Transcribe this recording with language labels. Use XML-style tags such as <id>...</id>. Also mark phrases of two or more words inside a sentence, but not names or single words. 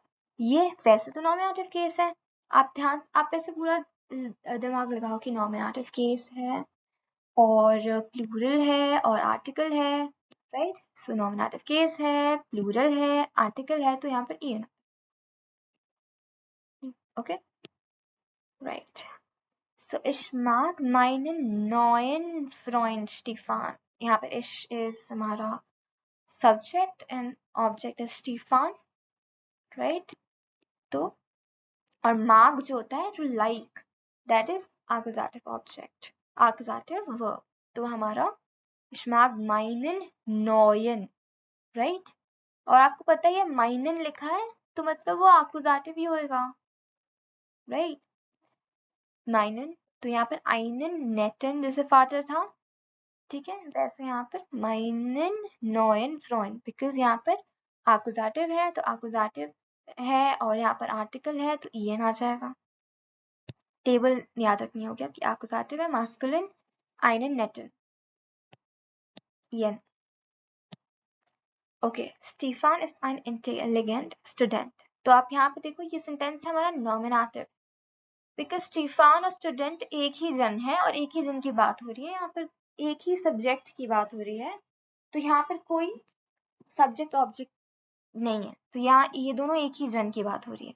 <hi>ये वैसे तो</hi> <en>nominative case</en> <hi>है, आप ऐसे पूरा दिमाग लगाओ कि</hi> <en>nominative case</en> <hi>है और प्लूरल है और आर्टिकल है, राइट? सो</hi> <en>nominative case</en> <hi>है, प्लूरल है, आर्टिकल है, तो यहाँ पर ई है ना.</hi> <en>okay, right.</en> <de>सो ich mag meinen neuen Freund Stefan.</de> <hi>यहाँ पर</hi> <en>इश इज हमारा subject and object is Stefan, right? तो और mark</en> <hi>जो होता है</hi> <en>to like, that is accusative object, accusative verb.</en> <hi>तो हमारा</hi> <de>ich mag meinen neuen,</de> <en>right?</en> <hi>और आपको पता है meinen लिखा है तो मतलब वो accusative ही होएगा, right? meinen, तो यहाँ पर</hi> <de>einen netten</de> <hi>जैसे Vater था, ठीक है, वैसे यहाँ पर</hi> <de>meinen neuen Freund,</de> <hi>बिकॉज यहाँ पर accusative है तो accusative है और यहाँ पर article है तो en आ जाएगा. टेबल याद रखनी होगी आपकी. accusative है masculine</hi> <de>einen netten en. ओके, Stefan ist ein</de> <en>intelligent student.</en> <hi>तो आप यहाँ पे देखो ये सेंटेंस है हमारा नॉमिनेटिव, बिकॉज स्टीफान और स्टूडेंट एक ही जन है और एक ही जन की बात हो रही है, यहाँ पर एक ही सब्जेक्ट की बात हो रही है, तो यहाँ पर कोई सब्जेक्ट ऑब्जेक्ट नहीं है, तो यहाँ ये दोनों एक ही जन की बात हो रही है.</hi>